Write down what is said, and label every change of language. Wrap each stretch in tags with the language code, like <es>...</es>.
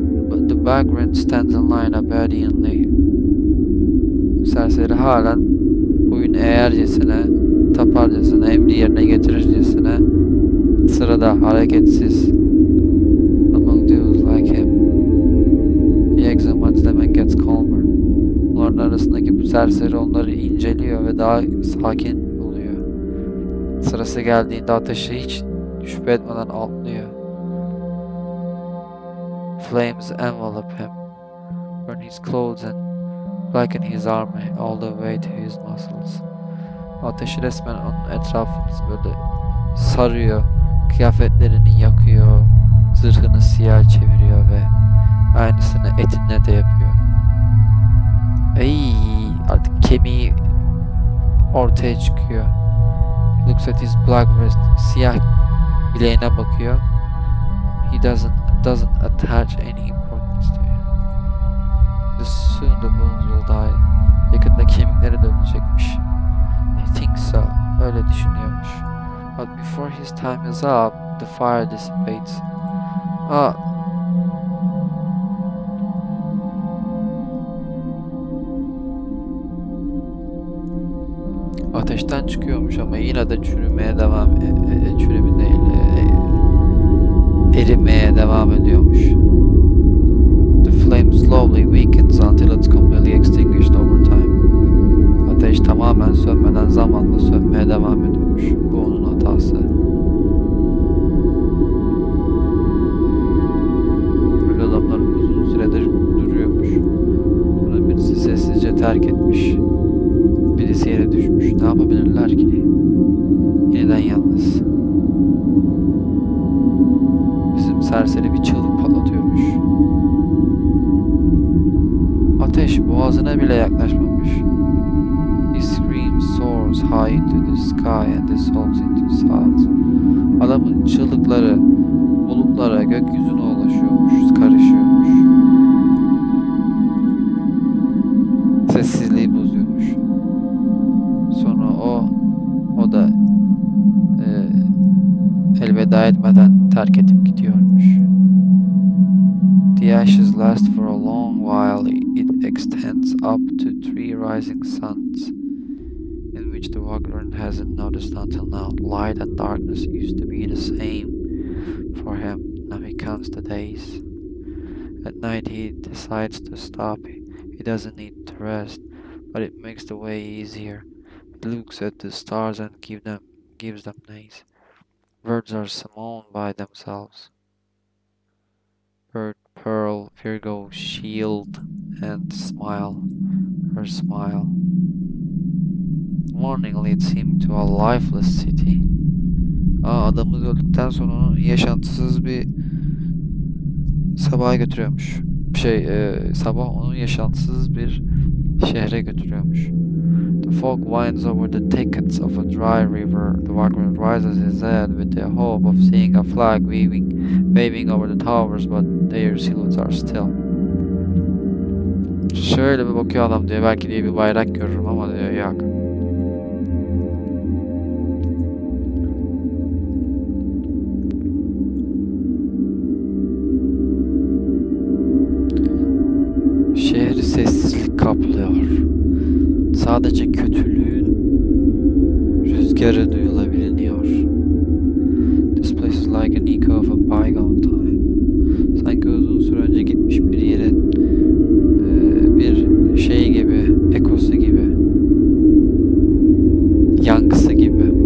<en>But the vagrant stands in line obediently.</en> <tr>Serseri halen boyun eğercesine, taparcasına, emri yerine getirircesine sırada, hareketsiz.</tr> <en>Among those like him, he examines them and gets calmer.</en> <tr>Onların arasındaki bu serseri onları inceliyor ve daha sakin oluyor. Sırası geldiğinde ateşi hiç şüphe etmeden atlıyor.</tr> <en>Flames envelop him, burn his clothes and blacken his armor all the way to his muscles.</en> <tr>Ateşi resmen onun etrafını böyle sarıyor, kıyafetlerini yakıyor, zırhını siyah çeviriyor ve aynısını etine de yapıyor. Ey, artık kemiği ortaya çıkıyor.</tr> <en>He looks at his black wrist,</en> <tr>siyah bileğine bakıyor.</tr> <en>He doesn't attach any importance to it. Soon the bones will die.</en> <tr>Yakında kemikleri de ölecekmiş.</tr> <en>He thinks so.</en> <tr>Öyle düşünüyormuş.</tr> <en>But before his time is up, the fire dissipates.</en> <tr>Ateşten çıkıyormuş ama yine de çürümeye devam, çürüme değil, erimeye devam ediyormuş.</tr> <en>The flame slowly weakens until it's completely extinguished over time.</en> <tr>Ateş tamamen sönmeden zamanla sönmeye devam ediyormuş. Bu onun hatası. Böyle adamlar uzun süredir duruyormuş. Sonra birisi sessizce terk etmiş. Birisi yere düşmüş. Ne yapabilirler ki? Yeniden yalnız. Bizim serseri bir çığlık patlatıyormuş. Ateş boğazına bile yaklaşmamış.</tr> <en>His scream soars high into the sky and dissolves into clouds.</en> <tr>Adamın çığlıkları bulutlara, gökyüzüne ulaşıyormuş, karışıyormuş. Sessizliği bozuyormuş. Sonra o da elveda etmeden terk edip gidiyormuş.</tr> <en>The ashes last for a long while. It extends up to 3 rising suns, in which the Wagner hasn't noticed until now. Light and darkness used to be the same for him. Now he counts the days. At night he decides to stop. He doesn't need to rest, but it makes the way easier. He looks at the stars and gives them names. Birds are summoned by themselves. Bird, pearl, Virgo, shield, and smile. Her smile. Morning leads him to a lifeless city.</en> <tr>Adamımız öldükten sonra onu yaşantısız bir sabaha götürüyormuş. Sabah onu yaşantısız bir şehre götürüyormuş.</tr> <en>The fog winds over the thickets of a dry river. The vagrant rises his head with the hope of seeing a flag waving over the towers, but their silhouettes are still.</en> <tr>Şöyle bir bakıyor adam diyor, belki diye bir bayrak görürüm ama diyor yok. Şehri sessizlik kaplıyor. Sadece kötülüğün rüzgarı duyulabiliyor.</tr> <en>This place is like an echo of a bygone time.</en> <tr>Sanki uzun süre önce gitmiş bir yerin bir şey gibi, ekosu gibi, yankısı gibi.</tr>